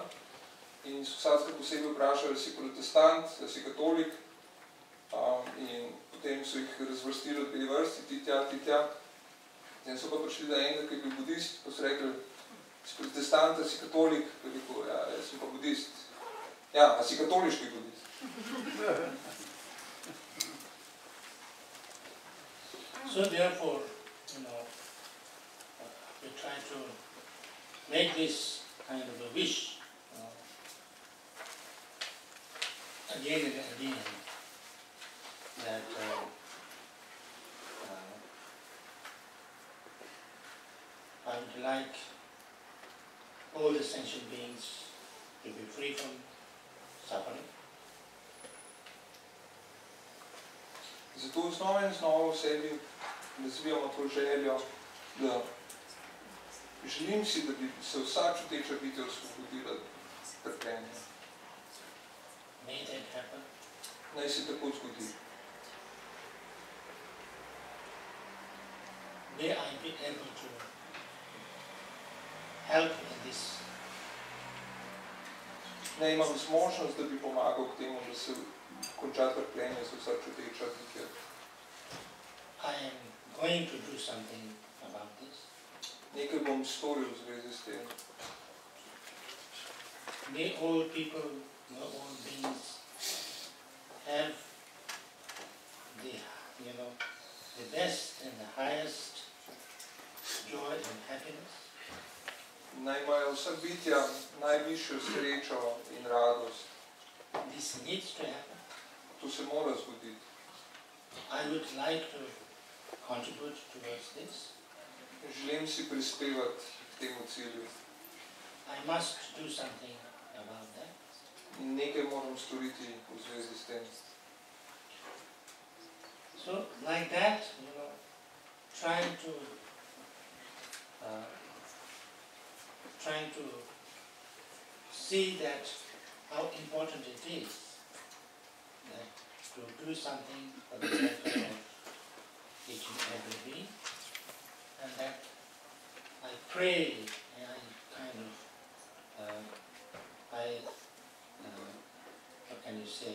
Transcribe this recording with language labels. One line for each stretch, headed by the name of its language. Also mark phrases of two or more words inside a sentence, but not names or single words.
Slovenian: In so vsakrat posebej vprašali, ali si protestant, ali si katolik. In potem so jih razvrstili v 2 vrsti, ti tja. In so pa prišli do enega, ki je bil budist, pa so rekli, si protestant, ali si katolik? Pa je rekel, ja, jaz sem pa budist. Ja, a si katoliški budist?
English: So therefore, we try to make this kind of a wish again and again, that I would like all the sentient beings to be free from suffering.
Slovenian: Zato znova in znova v sebi razvijamo to željo, da želim si, da bi se vsa čuteča bitja osvobodila trpljenja.
English: May that happen.
Slovenian: Naj se tako zgodi.
English: May I be able to help in this.
Slovenian: Naj imam zmožnost, da bi pomagal k temu, da se konča trpljenje za vsa čuteča bitja.
English: I am going to do something about this.
Slovenian: Nekaj bom storil v zvezi s tem.
English: May all people no, all beings have the, the best and the highest joy and happiness.
Slovenian: Naj imajo vsa bitja najvišjo srečo in radost.
English: This needs to happen.
Slovenian: To se mora zgoditi.
English: I would like to contribute towards this.
Slovenian: Želim si prispevati k temu cilju.
English: I must do something about that.
Slovenian: Nekaj moram storiti v zvezi s tem.
English: So, like that, trying to see that how important it is that to do something for the welfare of each and every being, and that I pray and what can you say?